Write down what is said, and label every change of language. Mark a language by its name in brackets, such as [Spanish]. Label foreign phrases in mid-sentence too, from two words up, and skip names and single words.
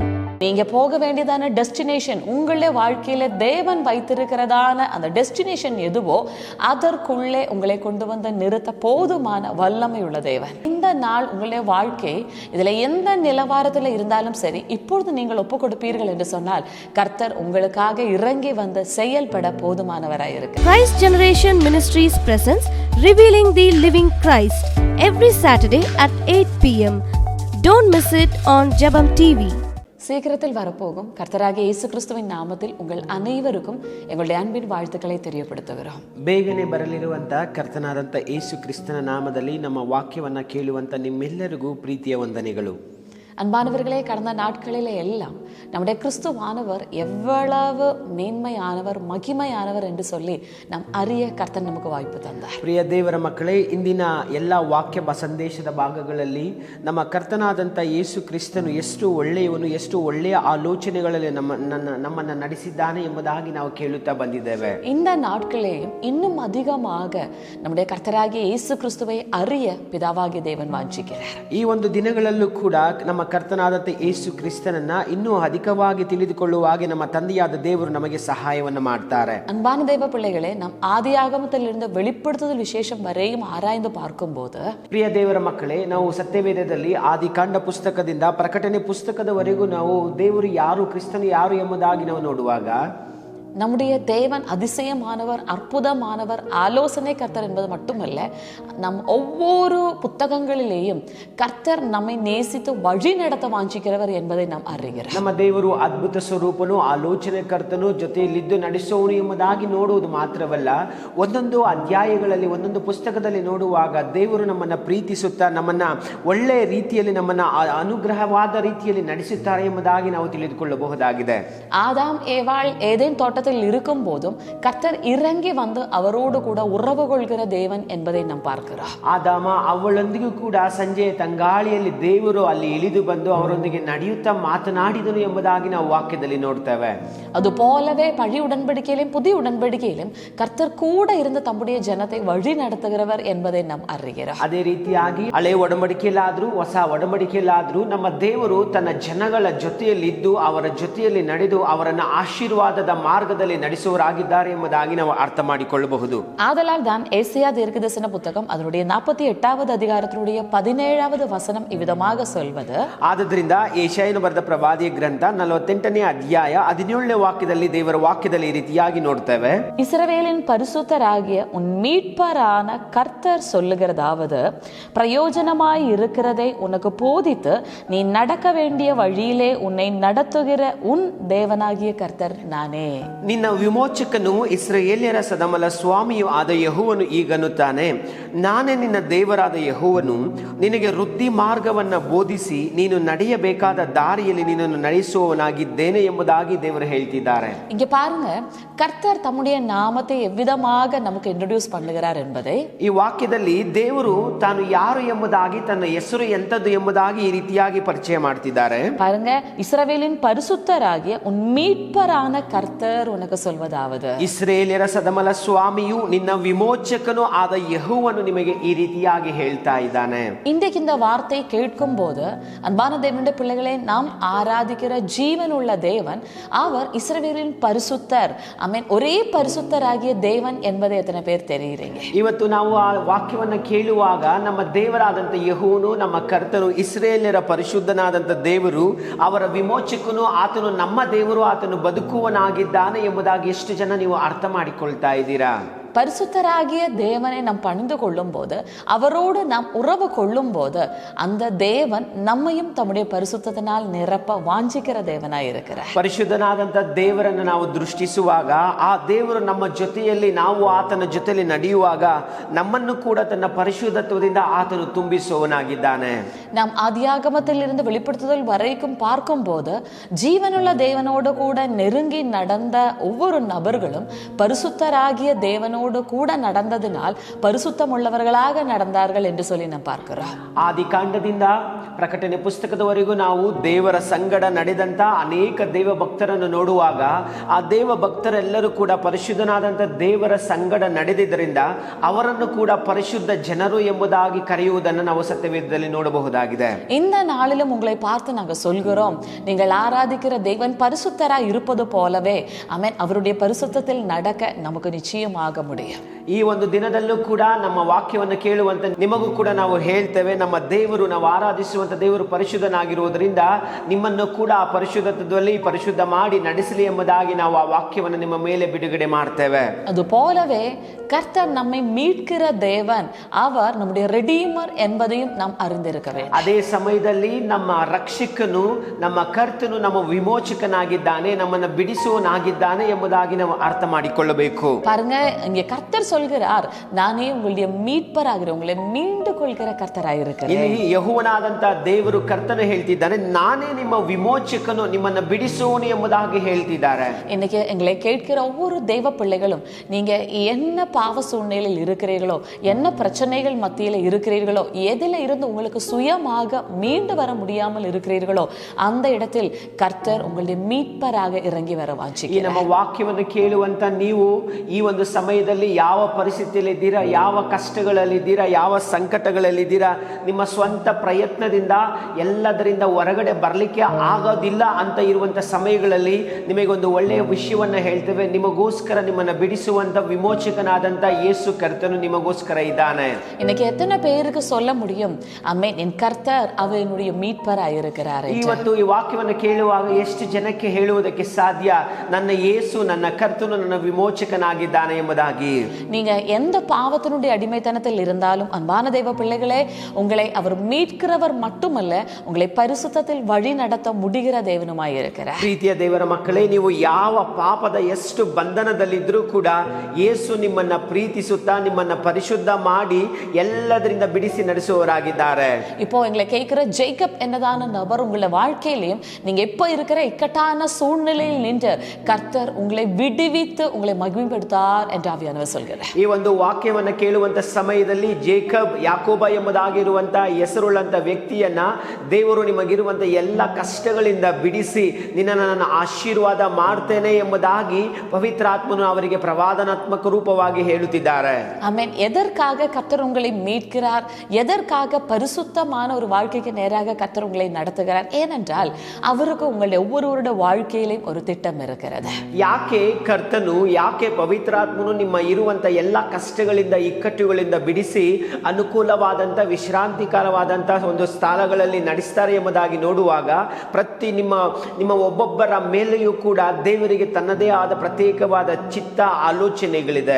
[Tamil] நீங்க போக வேண்டியதான டெஸ்டினேஷன், உங்களுடைய வாழ்க்கையில தேவன் வைத்திருக்கிறதான அந்த டெஸ்டினேஷன் எதுவோ அதற்குள்ளே உங்களை கொண்டு வந்து நிறுத்த போதுமான வல்லமை உள்ள தேவன். இந்த நாள் உங்களுடைய வாழ்க்கை இதுல எந்த நிலவரத்துல இருந்தாலும் சரி, இப்பொழுது நீங்கள் ஒப்பு கொடுப்பீர்கள் என்று சொன்னால் கர்த்தர் உங்களுக்காக இறங்கி வந்து செயல்பட போதுமானவராய் இருக்கு. [English] Christ Generation Ministries presents Revealing the Living Christ every Saturday at 8 p.m. Don't miss it on Jebam TV. [Tamil] சீக்கிரத்தில் வரப்போகும் கர்த்தராகிய இயேசு கிறிஸ்துவின் நாமத்தில் உங்கள் அனைவருக்கும் எங்களுடைய அன்பின் வாழ்த்துக்களை தெரியப்படுத்துகிறோம். [Kannada] ಬೇಗನೆ ಬರಲಿರುವಂತ ಕರ್ತನಾದಂಥ ಯೇಸು ಕ್ರಿಸ್ತನ ನಾಮದಲ್ಲಿ ನಮ್ಮ ವಾಕ್ಯವನ್ನ ಕೇಳುವಂತ ನಿಮ್ಮೆಲ್ಲರಿಗೂ ಪ್ರೀತಿಯ ವಂದನೆಗಳು. [Tamil] அன்பானவர்களே, கடந்த நாட்களிலே எல்லாம் நம்முடைய கிறிஸ்துவானவர் எவ்வளவு மேன்மையானவர், மகிமையானவர் என்று சொல்லி நாம் அறிய கர்த்தர் நமக்கு வாய்ப்பு தந்தார். [Kannada] ಪ್ರಿಯ ದೇವರ ಮಕ್ಕಳೇ, ಇಂದಿನ ಎಲ್ಲ ವಾಕ್ಯ ಸಂದೇಶದ ಭಾಗಗಳಲ್ಲಿ ನಮ್ಮ ಕರ್ತನಾದಂಥ ಯೇಸು ಕ್ರಿಸ್ತನು ಎಷ್ಟು ಒಳ್ಳೆಯವನು, ಎಷ್ಟು ಒಳ್ಳೆಯ ಆಲೋಚನೆಗಳಲ್ಲಿ ನಮ್ಮನ್ನು ನಡೆಸಿದ್ದಾನೆ ಎಂಬುದಾಗಿ ನಾವು ಕೇಳುತ್ತಾ ಬಂದಿದ್ದೇವೆ. [Tamil] இந்த நாட்களேயும் இன்னும் அதிகமாக நம்முடைய கர்த்தராகிய இயேசு கிறிஸ்துவை அறிய பிதாவாகிய தேவன் வாஞ்சிக்கிறார். [Kannada] ಈ ಒಂದು ದಿನಗಳಲ್ಲೂ ಕೂಡ ನಮ್ಮ ಕರ್ತನಾದಂಥ ಯೇಸು ಕ್ರಿಸ್ತನನ್ನ ಇನ್ನೂ ಅಧಿಕವಾಗಿ ತಿಳಿದುಕೊಳ್ಳುವಾಗೆ ನಮ್ಮ ತಂದೆಯಾದ ದೇವರು ನಮಗೆ ಸಹಾಯವನ್ನು ಮಾಡ್ತಾರೆ. [Tamil] அன்பான தேவ பிள்ளைகளே, நாம் ஆதியாகமத்திலிருந்து வெளிப்படுத்துதல் விசேஷம் வரையும் ஆராய்ந்து பார்க்கும்போது, [Kannada] ಪ್ರಿಯ ದೇವರ ಮಕ್ಕಳೇ, ನಾವು ಸತ್ಯವೇದದಲ್ಲಿ ಆದಿಕಾಂಡ ಪುಸ್ತಕದಿಂದ ಪ್ರಕಟಣೆ ಪುಸ್ತಕದವರೆಗೂ ನಾವು ದೇವರು ಯಾರು, ಕ್ರಿಸ್ತನು ಯಾರು ಎಂಬುದಾಗಿ ನಾವು ನೋಡುವಾಗ [Tamil] நம்முடைய தேவன் அதிசயமானவர், அற்புதமானவர், ஆலோசனை கர்த்தர் என்பது மட்டுமல்ல, நம் ஒவ்வொரு புத்தகங்களிலேயும் கர்த்தர் நம்மை நேசித்து வழி நடத்த வாஞ்சிக்கிறவர் என்பதை நாம் அறிகிறோம். [Kannada] ನಮ್ಮ ದೇವರು ಅದ್ಭುತ ಸ್ವರೂಪನು, ಆಲೋಚನೆ ಕರ್ತನು, ಜೊತೆಯಲ್ಲಿದ್ದು ನಡೆಸೋನು ಎಂಬುದಾಗಿ ನೋಡುವುದು ಮಾತ್ರವಲ್ಲ, ಒಂದೊಂದು ಅಧ್ಯಾಯಗಳಲ್ಲಿ, ಒಂದೊಂದು ಪುಸ್ತಕದಲ್ಲಿ ನೋಡುವಾಗ ದೇವರು ನಮ್ಮನ್ನ ಪ್ರೀತಿಸುತ್ತಾ ನಮ್ಮನ್ನ ಒಳ್ಳೆಯ ರೀತಿಯಲ್ಲಿ, ನಮ್ಮನ್ನ ಅನುಗ್ರಹವಾದ ರೀತಿಯಲ್ಲಿ ನಡೆಸುತ್ತಾರೆ ಎಂಬುದಾಗಿ ನಾವು ತಿಳಿದುಕೊಳ್ಳಬಹುದಾಗಿದೆ. [Tamil] ஆதாம் ஏவாள் ஏதேன் தோட்டத்தில் இருக்கும் போதும் கர்த்தர் இறங்கி வந்து அவரோடு கூட உறவு கொள்கிற தேவன் என்பதை நாம் பார்க்கிறோம். [Kannada] ಆದಾಮ ಅವಳೊಂದಿಗೂ ಕೂಡ ಸಂಜೆಯ ತಂಗಾಳಿಯಲ್ಲಿ ದೇವರು ಅಲ್ಲಿ ಇಳಿದು ಬಂದು ಅವರೊಂದಿಗೆ ನಡೆಯುತ್ತಾ ಮಾತನಾಡಿದನು ಎಂಬುದಾಗಿ ನಾವು ವಾಕ್ಯದಲ್ಲಿ ನೋಡ್ತೇವೆ. [Tamil] அது போலவே பழைய உடன்படிக்கையிலும் புதிய உடன்படிக்கையிலும் கர்த்தர் கூட இருந்து தம்முடைய ஜனத்தை வழி நடத்துகிறவர் என்பதை நாம் அறிகிறோம். [Kannada] ಅದೇ ರೀತಿಯಾಗಿ ಹಳೆ ಒಡಂಬಡಿಕೆಯಲ್ಲಾದ್ರೂ ಹೊಸ ಒಡಂಬಡಿಕೆಯಲ್ಲಾದ್ರೂ ನಮ್ಮ ದೇವರು ತನ್ನ ಜನಗಳ ಜೊತೆಯಲ್ಲಿದ್ದು ಅವರ ಜೊತೆಯಲ್ಲಿ ನಡೆದು ಅವರನ್ನ ಆಶೀರ್ವಾದದ ಮಾರ್ಗದಲ್ಲಿ ನಡೆಸುವರಾಗಿದ್ದಾರೆ ಎಂಬುದಾಗಿ ನಾವು ಅರ್ಥ ಮಾಡಿಕೊಳ್ಳಬಹುದು. [Tamil] ஆதலால் தான் ஏசாயா தீர்க்கதரிசன புத்தகம் அதனுடைய 48வது அதிகாரத்தினுடைய 17வது வசனம் இவ்விதமாக சொல்வது, [Kannada] ಆದ್ದರಿಂದ ಯೆಶಾಯನು ಬರೆದ ಪ್ರವಾದಿಯ ಗ್ರಂಥ 48ನೇ ಅಧ್ಯಾಯ 17ನೇ ವಾಕ್ಯದಲ್ಲಿ ದೇವರ ವಾಕ್ಯದಲ್ಲಿ ಈ ರೀತಿಯಾಗಿ ನೋಡ್ತೇವೆ. [Tamil] இஸ்ரவேலின் பரிசுத்தராகிய உன் மீட்பரான கர்த்தர் சொல்லுகிறதாவது, பிரயோஜனமாய் இருக்கிறதை உனக்கு போதித்து நீ நடக்க வேண்டிய வழியிலே உன்னை நடத்துகிற உன் தேவனாகிய கர்த்தர் நானே. [Kannada] ನಿನ್ನ ವಿಮೋಚಕನು ಇಸ್ರಾಯೇಲ್ಯರ ಸದಮಲ ಸ್ವಾಮಿಯು ಆದ ಯೆಹೋವನು ಈಗನ್ನುತ್ತಾನೆ, ನಾನೇ ನಿನ್ನ ದೇವರಾದ ಯೆಹೋವನು, ನಿನಗೆ ವೃದ್ಧಿ ಮಾರ್ಗವನ್ನ ಬೋಧಿಸಿ ನೀನು ನಡೆಯಬೇಕಾದ ದಾರಿಯಲ್ಲಿ ನಿನ್ನನ್ನು ನಡೆಸುವವನಾಗಿದ್ದೇನೆ ಎಂಬುದಾಗಿ ದೇವರು ಹೇಳ್ತಿದ್ದಾರೆ. [Tamil] இங்க பாருங்க, கர்த்தர் தம்முடைய நாமத்தை எவ்விதமாக நமக்கு இன்ட்ரோடியூஸ் பண்ணுகிறார் என்பதை [Kannada] ಈ ವಾಕ್ಯದಲ್ಲಿ ದೇವರು ತಾನು ಯಾರು ಎಂಬುದಾಗಿ, ತನ್ನ ಹೆಸರು ಎಂತದ್ದು ಎಂಬುದಾಗಿ ಈ ರೀತಿಯಾಗಿ ಪರಿಚಯ ಮಾಡ್ತಿದ್ದಾರೆ. [Tamil] பாருங்க, இஸ்ரவேலின் பரிசுத்தராகிய உன் மீட்பரான கர்த்தர் உனக்கு சொல்வதாவது, ಇಸ್ರೇಲ್ಯರ ಸದಮಲ ಸ್ವಾಮಿಯು ನಿನ್ನ ವಿಮೋಚಕನು ಆದ ಯೆಹೋವನು ನಿಮಗೆ ಈ ರೀತಿಯಾಗಿ ಹೇಳ್ತಾ ಇದ್ದಾನೆ. இன்றைக்கு இந்த வார்த்தை கேட்கும் போது அன்பான தேவனுடைய பிள்ளைகளை, நாம் ஆராதிக்கிற ஜீவனுள்ள தேவன் அவர் இஸ்ரவேலின் பரிசுத்தர். ஆமென். ஒரே பரிசுத்தராகிய தேவன் என்பதை எத்தனை பேர் தெரியுறீங்க? [Kannada] ಇವತ್ತು ನಾವು ಆ ವಾಕ್ಯವನ್ನ ಕೇಳುವಾಗ ನಮ್ಮ ದೇವರಾದಂಥ ಯೆಹೋವನು, ನಮ್ಮ ಕರ್ತನು, ಇಸ್ರೇಲ್ಯರ ಪರಿಶುದ್ಧನಾದಂಥ ದೇವರು, ಅವರ ವಿಮೋಚಕನು, ಆತನು ನಮ್ಮ ದೇವರು, ಆತನು ಬದುಕುವನಾಗಿದ್ದಾನೆ ಎಂಬುದಾಗಿ ಎಷ್ಟು ಜನ ನೀವು ಅರ್ಥ ಮಾಡಿಕೊಳ್ತಾ ಇದ್ದೀರಾ? [Tamil] பரிசுத்தராகிய தேவனை நாம் பணிந்து கொள்ளும் போது, அவரோடு நாம் உறவு கொள்ளும் போது, அந்த தேவன் நம்மையும் தம்முடைய பரிசுத்தத்தினால் நிரப்ப வாஞ்சிக்கிற தேவனாய் இருக்கிறார். [Kannada] ಪರಿಶುದ್ಧನಾದಂಥ ದೇವರನ್ನು ನಾವು ದೃಷ್ಟಿಸುವಾಗ, ಆ ದೇವರು ನಮ್ಮ ಜೊತೆಯಲ್ಲಿ, ನಾವು ಆತನ ಜೊತೆಯಲ್ಲಿ ನಡೆಯುವಾಗ ನಮ್ಮನ್ನು ಕೂಡ ತನ್ನ ಪರಿಶುದ್ಧತ್ವದಿಂದ ಆತನು ತುಂಬಿಸುವವನಾಗಿದ್ದಾನೆ. [Tamil] நாம் ஆதியாகமத்தில் இருந்து வெளிப்படுத்துதல் வரைக்கும் பார்க்கும் போது, ஜீவனுள்ள தேவனோடு கூட நெருங்கி நடந்த ஒவ்வொரு நபர்களும் பரிசுத்தராகிய தேவனோடு தேவனோடு கூட நடந்ததினால் பரிசுத்தம் உள்ளவர்களாக நடந்தார்கள் என்று சொல்லி நாம் பார்க்கிறோம். [Kannada] ಆದಿಕಾಂಡದಿಂದ ಪ್ರಕಟಣೆ ಪುಸ್ತಕದವರೆಗೂ ನಾವು ದೇವರ ಸಂಗಡ ನಡೆದಂತ ಅನೇಕ ದೇವ ಭಕ್ತರನ್ನು ನೋಡುವಾಗ ಆ ದೇವ ಭಕ್ತರೆಲ್ಲರೂ ಕೂಡ ಪರಿಶುದ್ಧನಾದಂಥ ದೇವರ ಸಂಗಡ ನಡೆದಿದ್ದರಿಂದ ಅವರನ್ನು ಕೂಡ ಪರಿಶುದ್ಧ ಜನರು ಎಂಬುದಾಗಿ ಕರೆಯುವುದನ್ನು ನಾವು ಸತ್ಯವೇದದಲ್ಲಿ ನೋಡಬಹುದಾಗಿದೆ. [Tamil] இந்த நாளிலும் உங்களை பார்த்து நாங்கள் சொல்கிறோம், நீங்கள் ஆராதிக்கிற தேவன் பரிசுத்தராய் இருப்பது போலவே ஆமென் அவருடைய பரிசுத்தத்தில் நடக்க நமக்கு நிச்சயமாக முடியும். [Kannada] ಈ ಒಂದು ದಿನದಲ್ಲೂ ಕೂಡ ನಮ್ಮ ವಾಕ್ಯವನ್ನು ಕೇಳುವಂತ ನಿಮಗೂ ಕೂಡ ನಾವು ಹೇಳ್ತೇವೆ, ನಮ್ಮ ದೇವರು, ನಾವು ಆರಾಧಿಸುವಂತ ದೇವರು ಪರಿಶುದ್ಧನಾಗಿರುವುದರಿಂದ ನಿಮ್ಮನ್ನು ಕೂಡ ಆ ಪರಿಶುದ್ಧತ್ವದಲ್ಲಿ ಪರಿಶುದ್ಧ ಮಾಡಿ ನಡೆಸಲಿ ಎಂಬುದಾಗಿ ನಾವು ಆ ವಾಕ್ಯವನ್ನು ನಿಮ್ಮ ಮೇಲೆ ಬಿಡುಗಡೆ ಮಾಡ್ತೇವೆ. [Tamil] ಅದು போலவே கர்த்தர் நம்மை மீட்கிற தேவன், அவர் நம்முடைய ரெடீமர் என்பதையும் நாம் அறிந்திருக்க வேண்டும். [Kannada] ಅದೇ ಸಮಯದಲ್ಲಿ ನಮ್ಮ ರಕ್ಷಕನು, ನಮ್ಮ ಕರ್ತನು ನಮ್ಮ ವಿಮೋಚಕನಾಗಿದ್ದಾನೆ, ನಮ್ಮನ್ನು ಬಿಡಿಸುವನಾಗಿದ್ದಾನೆ ಎಂಬುದಾಗಿ ನಾವು ಅರ್ಥ ಮಾಡಿಕೊಳ್ಳಬೇಕು. [Tamil] பாருங்க, இங்கே கர்த்தர் சொல்கிறார், நானே உங்களுடைய மீட்பராகிறேன், உங்களை மீண்டு கொள்கிற கர்த்தராக இருக்கிறேன். [Kannada] ಇಲ್ಲಿ ಯೆಹೋವನಾದಂತ ದೇವರು ಕರ್ತನು ಹೇಳ್ತಿದ್ದಾನೆ, ನಾನೇ ನಿಮ್ಮ ವಿಮೋಚಕನು, ನಿಮ್ಮನ್ನು ಬಿಡಿಸುವನು ಎಂಬುದಾಗಿ ಹೇಳ್ತಿದ್ದಾರೆ. [Tamil] இன்னைக்கு எங்களை கேட்கிற ஒவ்வொரு தெய்வ பிள்ளைகளும், நீங்க என்ன பாவ சூழ்நிலையில் இருக்கிறீர்களோ, என்ன பிரச்சனைகள் மத்தியில் இருக்கிறீர்களோ, எதில இருந்து உங்களுக்கு சுயமாக மீண்டு வர முடியாமல் இருக்கிறீர்களோ, அந்த இடத்தில் கர்த்தர் உங்களுடைய மீட்பராக இறங்கி வர வாஞ்சிக்கிறார். [Kannada] ಈ ನಮ್ಮ ವಾಕ್ಯವನ್ನು ಕೇಳುವಂತ ನೀವು ಈ ಒಂದು ಸಮಯದಲ್ಲಿ ಯಾವ ಪರಿಸ್ಥಿತಿಯಲ್ಲಿದ್ದೀರಾ, ಯಾವ ಕಷ್ಟಗಳಲ್ಲಿದ್ದೀರಾ, ಯಾವ ಸಂಕಟಗಳಲ್ಲಿದ್ದೀರಾ, ನಿಮ್ಮ ಸ್ವಂತ ಪ್ರಯತ್ನದಿಂದ ಎಲ್ಲದರಿಂದ ಹೊರಗಡೆ ಬರಲಿಕ್ಕೆ ಆಗೋದಿಲ್ಲ ಅಂತ ಇರುವಂತ ಸಮಯಗಳಲ್ಲಿ ನಿಮಗೊಂದು ಒಳ್ಳೆಯ ವಿಷಯವನ್ನ ಹೇಳ್ತೇವೆ. ನಿಮಗೋಸ್ಕರ ನಿಮ್ಮನ್ನ ಬಿಡಿಸುವಂತ ವಿಮೋಚಕನಾದಂತ ಯೇಸು ಕರ್ತನು ನಿಮಗೋಸ್ಕರ ಇದ್ದಾನೆ. [Tamil] இன்னைக்கு எத்தனை பேருக்கு சொல்ல முடியும், ஆமென், என் கர்த்தர் அவர் என்னுடைய மீட்பராய் இருக்கிறார்? [Kannada] ಇವತ್ತು ಈ ವಾಕ್ಯವನ್ನು ಕೇಳುವಾಗ ಎಷ್ಟು ಜನಕ್ಕೆ ಹೇಳುವುದಕ್ಕೆ ಸಾಧ್ಯ, ನನ್ನ ಯೇಸು, ನನ್ನ ಕರ್ತನು ನನ್ನ ವಿಮೋಚಕನಾಗಿದ್ದಾನೆ ಎಂಬುದಾಗಿ? [Tamil] நீங்க எந்த பாவத்தினுடைய அடிமைத்தனத்தில் இருந்தாலும் அன்பான தெய்வ பிள்ளைகளே, உங்களை அவர் மீட்கிறவர் மட்டுமல்ல, உங்களை பரிசுத்தத்தில் வழி நடத்த முடிகிற தேவனுமாய் இருக்கிறார். [Kannada] ಪ್ರೀತಿಯ ದೇವರ ಮಕ್ಕಳೇ, ನೀವು ಯಾವ ಪಾಪದ ಎಷ್ಟು ಬಂಧನದಲ್ಲಿದ್ರೂ ಕೂಡ ಯೇಸು ನಿಮ್ಮನ್ನ ಪ್ರೀತಿಸುತ್ತಾ ನಿಮ್ಮನ್ನ ಪರಿಶುದ್ಧ ಮಾಡಿ ಎಲ್ಲದರಿಂದ ಬಿಡಿಸಿ ನಡೆಸುವವರಾಗಿದ್ದಾರೆ. [Tamil] இப்போ எங்களை கேட்கிற ஜேக்கப் என்னதான நபர் உங்களுடைய வாழ்க்கையிலையும் நீங்க எப்ப இருக்கிற இக்கட்டான சூழ்நிலையில் நின்று கர்த்தர் உங்களை விடுவித்து உங்களை மகிமைப்படுத்தார் என்று ஆவியானவர் சொல்கிறார். [Kannada] ಈ ಒಂದು ವಾಕ್ಯವನ್ನು ಕೇಳುವಂತ ಸಮಯದಲ್ಲಿ ಜೇಕಬ್, ಯಾಕೋಬ ಎಂಬುದಾಗಿರುವಂತ ಹೆಸರುಳ್ಳಂತ ವ್ಯಕ್ತಿಯನ್ನ ದೇವರು ನಿಮಗಿರುವಂತ ಎಲ್ಲ ಕಷ್ಟಗಳಿಂದ ಬಿಡಿಸಿ ನಿನ್ನನ್ನು ನಾನು ಆಶೀರ್ವಾದ ಮಾಡ್ತೇನೆ ಎಂಬುದಾಗಿ ಪವಿತ್ರಾತ್ಮನು ಅವರಿಗೆ ಪ್ರವಾದನಾತ್ಮಕ ರೂಪವಾಗಿ ಹೇಳುತ್ತಿದ್ದಾರೆ. [Tamil] ஆமென். எதற்காக கர்த்தர் உங்களை மீட்கிறார், எதற்காக பரிசுத்தமான ஒரு வாழ்க்கைக்கு நேராக கர்த்தர் உங்களை நடத்துகிறார்? ஏனென்றால் அவருக்கு உங்களுடைய ஒவ்வொருவருடைய வாழ்க்கையிலும் ஒரு திட்டம் இருக்கிறது. [Kannada] ಯಾಕೆ ಕರ್ತನು, ಯಾಕೆ ಪವಿತ್ರಾತ್ಮನು ನಿಮ್ಮ ಇರುವಂತ ಎಲ್ಲ ಕಷ್ಟಗಳಿಂದ ಇಕ್ಕಟ್ಟುಗಳಿಂದ ಬಿಡಿಸಿ ಅನುಕೂಲವಾದಂತ ವಿಶ್ರಾಂತಿಕರವಾದಂತ ಒಂದು ಸ್ಥಳಗಳಲ್ಲಿ ನಡೆಸ್ತಾರೆ ಎಂಬುದಾಗಿ ನೋಡುವಾಗ ಪ್ರತಿ ನಿಮ್ಮ ಒಬ್ಬೊಬ್ಬರ ಮೇಲೆಯೂ ಕೂಡ ದೇವರಿಗೆ ತನ್ನದೇ ಆದ ಪ್ರತ್ಯೇಕವಾದ ಚಿತ್ತ ಆಲೋಚನೆಗಳಿದೆ.